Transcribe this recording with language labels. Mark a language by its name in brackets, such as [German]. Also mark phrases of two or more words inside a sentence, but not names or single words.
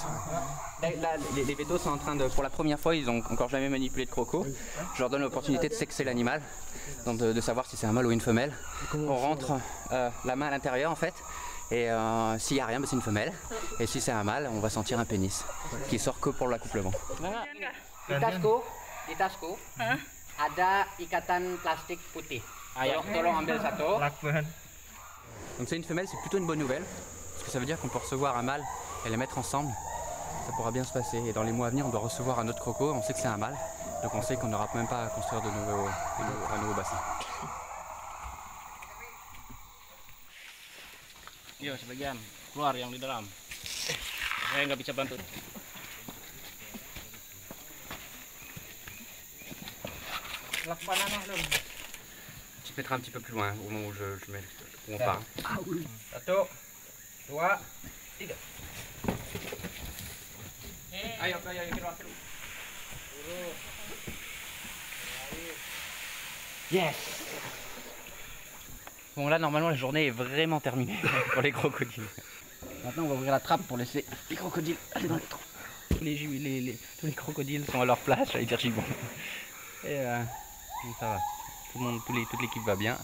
[French] Là, les vétos sont en train de, pour la première fois, ils n'ont encore jamais manipulé de croco. Je leur donne l'opportunité de sexer l'animal, donc de savoir si c'est un mâle ou une femelle. On rentre la main à l'intérieur en fait. Et s'il n'y a rien, c'est une femelle. Et si c'est un mâle, on va sentir un pénis qui sort que pour l'accouplement. [Indonesian] Di tasku ada ikatan plastik putih. Tolong ambil satu. [French] Donc c'est une femelle, c'est plutôt une bonne nouvelle, parce que ça veut dire qu'on peut recevoir un mâle et les mettre ensemble. Ça pourra bien se passer. Et dans les mois à venir, on doit recevoir un autre croco. On sait que c'est un mâle, donc on sait qu'on n'aura même pas à construire un nouveau bassin. [Indonesian] Iya sebagian keluar yang di dalam. Saya nggak bisa bantu. [French] Tu te mettras un petit peu plus loin au moment où où on part. [Indonesian] Satu, dua, tiga. Ayo keluar. Yes. [French] Bon là normalement la journée est vraiment terminée pour les crocodiles. Maintenant on va ouvrir la trappe pour laisser les crocodiles aller dans le trou. Tous les crocodiles sont à leur place, j'allais dire gibbon. Et donc ça va. Toute l'équipe va bien.